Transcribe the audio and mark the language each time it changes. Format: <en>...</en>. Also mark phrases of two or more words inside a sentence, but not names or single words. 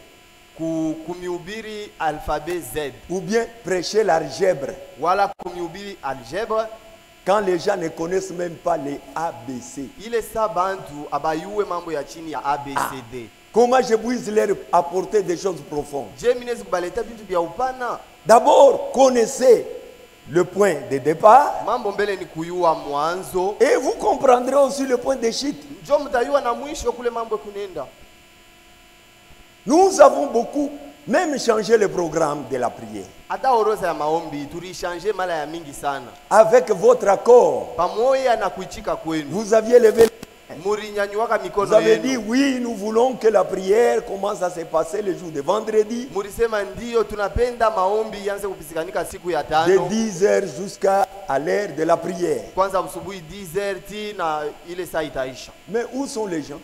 <fr>Ou bien prêcher l'algèbre quand les gens ne connaissent même pas les ABC. Comment je puis leur apporter des choses profondes? D'abord, connaissez le point de départ.</fr> <sw>Mambo mbele ni kuyua mwanzo.</sw> <fr>Et vous comprendrez aussi le point de chute.</fr> <sw>Njo mtayua na mwisho kule mambo kunenda.</sw> <fr>Nous avons beaucoup même changé le programme de la prière.</fr> <sw>Ata oroza ya maombi tulishange mala ya mingi sana.</sw> <fr>Avec votre accord,</fr> <sw>pamoja na kuichika kwenu,</sw> <fr>vous aviez levé. Vous avez dit oui, nous voulons que la prière commence à se passer le jour de vendredi. De 10h jusqu'à l'heure de la prière. Mais où sont les gens?</fr>